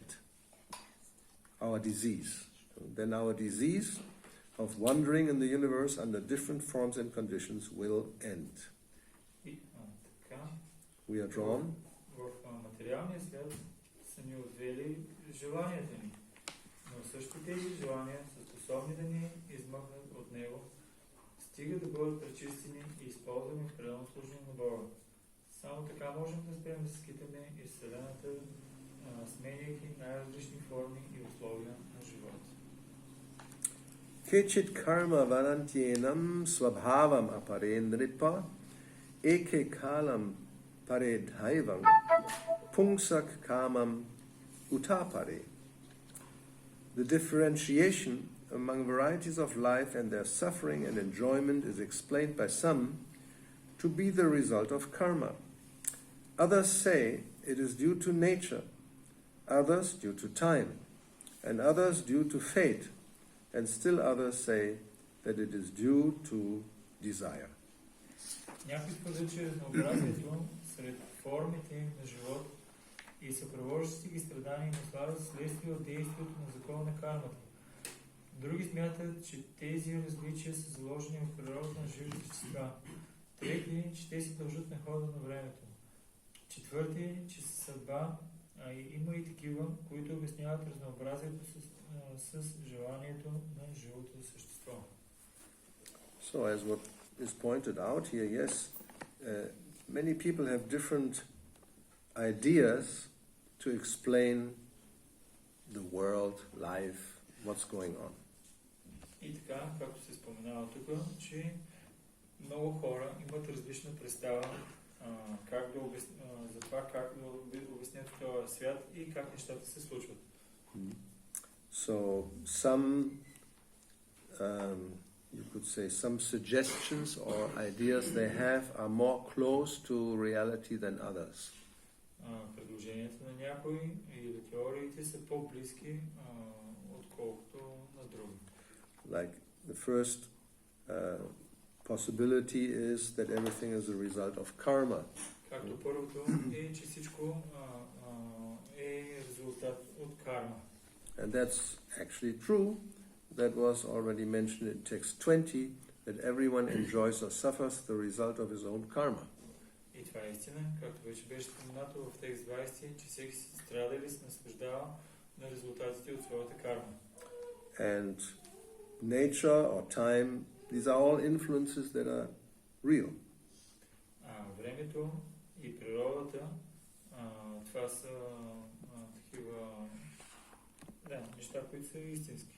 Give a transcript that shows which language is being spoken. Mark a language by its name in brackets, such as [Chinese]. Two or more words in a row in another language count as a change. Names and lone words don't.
[English] Our disease. Then our disease of wandering in the universe under different forms and conditions will end. We are drawn. [Bulgarian] В материалния свят са ни отвели желанията ни, но също тези желания са способни да ни измъкнат от него, стига да бъдат пречистени и използвани в предано служение на Бога. Само така можем да спрем да скитаме из Вселената, сменяйки най-различни форми и условия на живота. [Sanskrit] केचित् कर्म वदन्त्येनं स्वभावम् अपरे नृप एके कालं परे दैवं पुंसः कामम् उतापरे. [English] The differentiation among varieties of life and their suffering and enjoyment is explained by some to be the result of karma. Others say it is due to nature, others due to time, and others due to fate, and still others say that it is due to desire. [Bulgarian] Някой твърди, че разнообразието сред формите на живот и съпровождащи ги страдания и наслада следствие от действието на закона на кармата. Други смятат, че тези различия са заложени в природата на живите същества. Трети, че те се дължат на хода на времето. Четвърти, че са съдба, а има и такива, които обясняват разнообразието с желанието на живото същество. [English] So as what is pointed out here, yes, many people have different ideas to explain the world, life, what's going on. [Bulgarian] И така, както се споменава тук, че много хора имат различна представа за това как да обяснят този свят и как нещата се случват. [English] So some, you could say, some suggestions or ideas they have are more close to reality than others. [Bulgarian] Предложенията на някои или теориите са по-близки отколкото на други. [English] Like the first possibility is that everything is a result of karma. [Bulgarian] Както първото е, че всичко е резултат от карма. [English] And that's actually true. That was already mentioned in text 20, that everyone enjoys or suffers the result of his own karma. [Bulgarian] И това е истина, както вече беше споменато в текст 20, че всеки си страда или се наслаждава на резултатите от своята карма. [English] And nature or time, these are all influences that are real. [Bulgarian] Времето и природата, това са такива неща, които са истински.